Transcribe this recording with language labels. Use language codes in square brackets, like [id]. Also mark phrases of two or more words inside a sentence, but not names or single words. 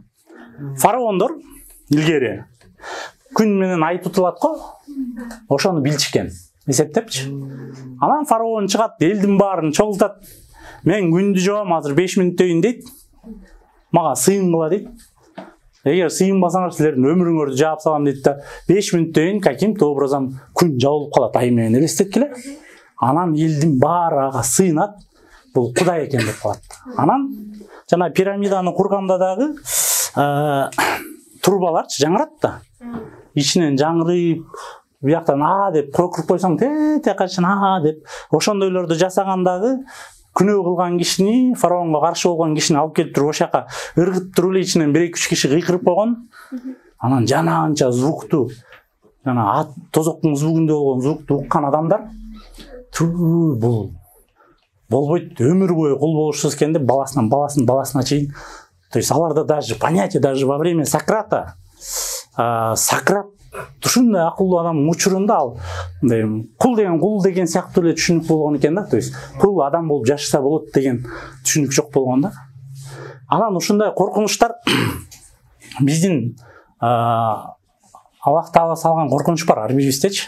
[ky] Фараондор илгери күн менен ай тутулат го, ошону билчикен, эсептепчи. Анан фараон чыгат, элдин баарын чогултат. Мен күндү жоом, азыр 5 мүнөттөйүн дейт. Мага сыйынгыла дейт. Эгер сыйынбасаңар силердин өмүрүңөрдү жаап салам дейт да. 5 мүнөттөйүн [ru] каким-то образом [ky] күн жабылып калат ай менен элестеткиле. Анан элдин баары ага сыйынат. Бул Кудай экен деп калат. Анан жана пирамиданы курганда дагы турбаларчы жаңырат да. Ичинен жаңырып, бияктан деп көкүрүп койсоң, те качан деп ошондойлорду жасагандагы күнөө кылган кишини, фараонго каршы болгон кишини алып келип туруп ошака ыргытып туруп эле ичинен 1-2 киши кыйкырып койгон. Анан жананча звукту, жана тозоктун звугунда болгон звукту уккан адамдар бул болбойт, өмүр бою кул болушсуз экен деп баласына чейин. [ru] То есть [ky] аларда [ru] даже понятие, даже во время Сократа, [ky] Сократ ушундай акылдуу адамдын учурунда ал кул деген сыяктуу эле түшүнүк болгон экен да. [ru] То есть [ky] кул адам болуп жашаса болот деген түшүнүк жок болгон да. Анан ушундай коркунучтар биздин Аллах Таала салган коркунуч бар ар бирибиздечи.